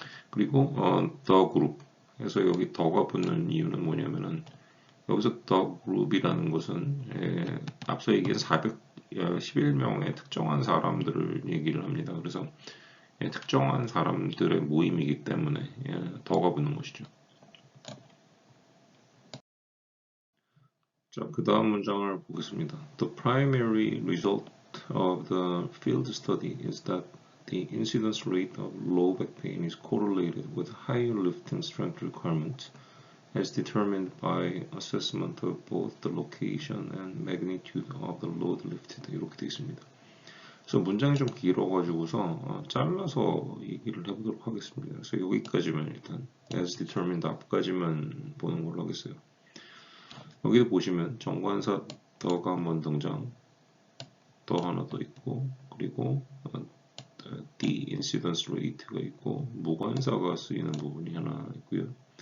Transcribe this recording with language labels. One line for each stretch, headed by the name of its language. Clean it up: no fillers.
Korean: 그리고
English: the group
Korean: 해서 여기 더가 붙는 이유는 뭐냐면은 여기서 the group이라는 것은 앞서 얘기한 411명의 특정한 사람들을 얘기를 합니다. 그래서 특정한 사람들의 모임이기 때문에 더가 붙는 것이죠. 자, 그 다음 문장을 보겠습니다.
English: The primary result of the field study is that the incidence rate of low back pain is correlated with higher lifting strength requirements as determined by assessment of both the location and magnitude of the load lifted.
Korean: 이렇게 되어 있습니다. 그래서 문장이 좀 길어가지고서 잘라서 얘기를 해보도록 하겠습니다. 그래서 여기까지만 일단 as determined 앞까지만 보는 걸로 하겠어요. 여기도 보시면 정관사 더가 한번 등장, 더 하나 더 있고, 그리고
English: the incidence rate
Korean: 가 있고, 무관사가 쓰이는 부분이 하나 있고요.